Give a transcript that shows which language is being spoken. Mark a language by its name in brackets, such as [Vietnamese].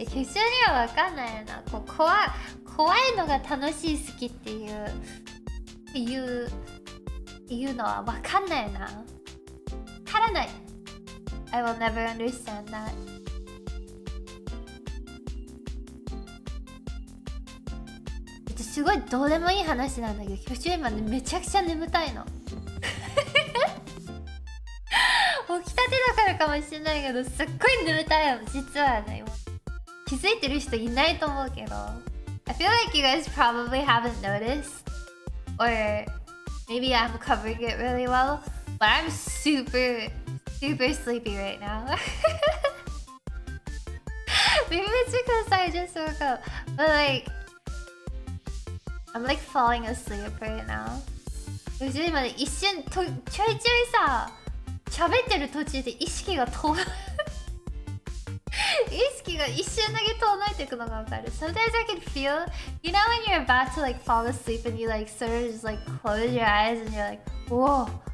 [Japanese] 普通にはわかんないよな。こう怖いのが楽しい好きっていうのはわかんないよな。わからない。 [English] I will never understand that. [Japanese] すごいどうでもいい話なんだけど、今日今ねめちゃくちゃ眠たいの。起きたてだからかもしれないけど、すっごい眠たいの実はね。気づいてる人いないと思うけど、 [English] I feel like you guys probably haven't noticed, or maybe I'm covering it really well, but I'm super sleepy right now. Maybe it's because I just woke up, but like I'm like falling asleep right now. [Japanese] 今ね一瞬ちょいちょいさ喋ってる途中で意識が遠意識が一瞬だけ遠のいていくのがわかる。 [English] Sometimes I can feel, you know when you're about to like fall asleep and you like sort of just like close your eyes and you're like, whoa.